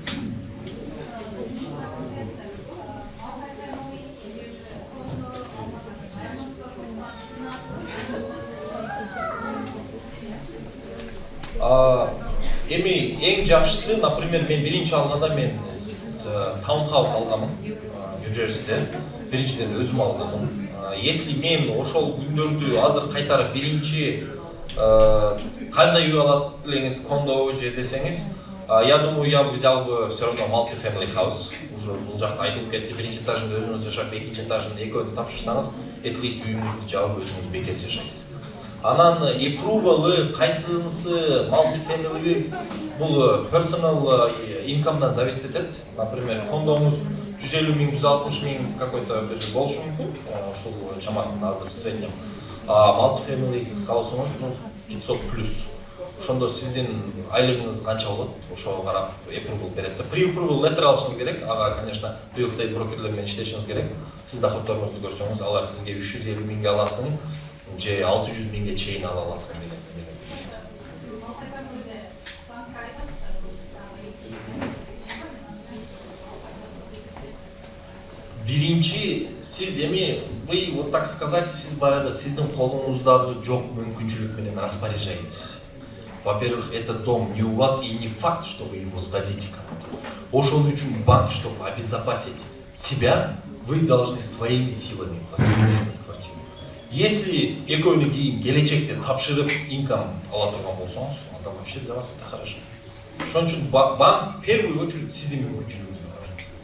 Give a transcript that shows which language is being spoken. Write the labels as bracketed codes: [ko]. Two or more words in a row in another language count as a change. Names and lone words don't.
[ky] Эми эң жакшысы, например, мен биринчи алганда мен таунхаус алганмын, Нью-Джерсиде. Биринчиден өзүм алганмын. Если мен ошол күндөрдү азыр кайтарып биринчи кандай үй алат элеңиз, кондо же десеңиз, [ru] я думаю, я взял бы все равно [en] multi-family house. [ky] Уже бул жакта айтылып кетти. Биринчи этажында өзүңүз жашап, экинчи этажында экөөнү тапшырсаңыз, [en] at least [ky] үйүңүздү жаап өзүңүз бекер жашайсыз. Анан approval кайсынысы multi-family бул [en] personal income'дан [ky] зависит этет. Например, кондоңуз 150 000, 160 000 какой-то бир болушу мүмкүн. Ушул чамасында азыр [ru] в среднем. [ky] Multi-family хаусуңуз 500 плюс. Ошондо сиздин айлыгыңыз канча болот? Ошого карап approval берет. [en] Pre-approval letter [ky] алышыңыз керек. [ru] Ага, конечно, [en] real estate [ky] брокерлер менен иштешиңиз керек. Сиз доходторуңузду көрсөңүз, алар сизге 350 000 аласың, же 600 000 чейин ала аласың деген. Биринчи, сиз эми, [ru] вы, вот так сказать, [ky] сиз баягы сиздин колуңуздагы жок мүмкүнчүлүк менен распоряжаетесь. [ru] Во-первых, этот дом не у вас, и не факт, что вы его сдадите кому-то. [ky] Ошон үчүн банк, [ru] чтобы обезопасить себя, вы должны своими силами платить за эту квартиру. [ky] Если экөөнү кийин келечекте тапшырып инкам ала турган болсоңуз, анда [ru] вообще для вас это хорошо. [ky] Ошон үчүн банк [ru] в первую очередь [ky] сиздин мүмкүнчүлүгүңүзгө карайт.